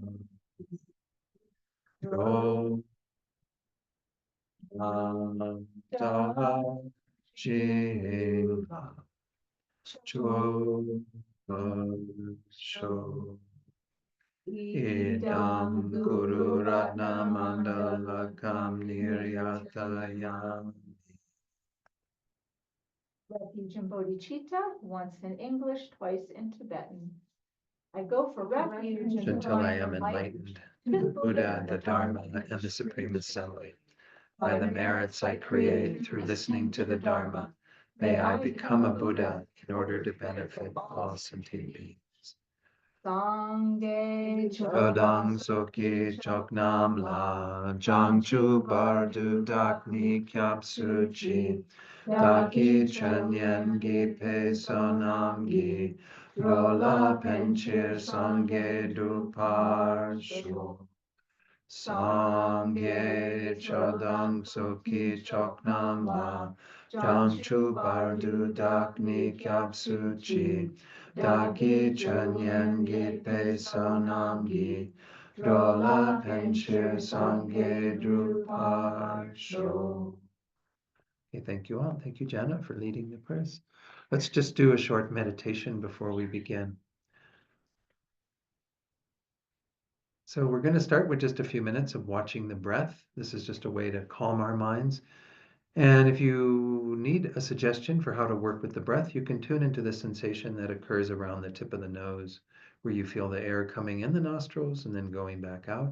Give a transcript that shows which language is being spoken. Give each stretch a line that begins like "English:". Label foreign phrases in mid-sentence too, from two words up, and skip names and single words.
Tibetan: Ro Da Jing Cho Sho
Sanskrit: इदं गुरु रत्न मण्डलकं निर्यातयामि.
English: Refuge in bodhicitta, once in English, twice in Tibetan. I go for refuge Until I am enlightened to the Buddha, the Dharma, and the Supreme Assembly. By the merits I create through listening to the Dharma, may I become a Buddha in order to benefit all sentient beings.
Tibetan: སངས་རྒྱས ཆོས་དང་ཚོགས་ཀྱི་མཆོག་རྣམས་ལ། བྱང་ཆུབ་བར་དུ་བདག་ནི་སྐྱབས་སུ་མཆི། བདག་གིས་ཆོས་ཉན་བགྱིས་པའི་བསོད་ནམས་ཀྱིས། འགྲོ་ལ་ཕན་ཕྱིར་སངས་རྒྱས་འགྲུབ་པར་ཤོག སངས་རྒྱས་ཆོས་དང་ཚོགས་ཀྱི་མཆོག་རྣམས་ལ། བྱང་ཆུབ་བར་དུ་བདག་ནི་སྐྱབས་སུ་མཆི། བདག་གིས་ཆོས་ཉན་བགྱིས་པའི་བསོད་ནམས་ཀྱིས། འགྲོ་ལ་ཕན་ཕྱིར་སངས་རྒྱས་འགྲུབ་པར་ཤོག.
English: Okay, thank you all. Thank you, Jana, for leading the prayers. Let's just do a short meditation before we begin. So we're going to start with just a few minutes of watching the breath. This is just a way to calm our minds. And if you need a suggestion for how to work with the breath, you can tune into the sensation that occurs around the tip of the nose, where you feel the air coming in the nostrils and then going back out.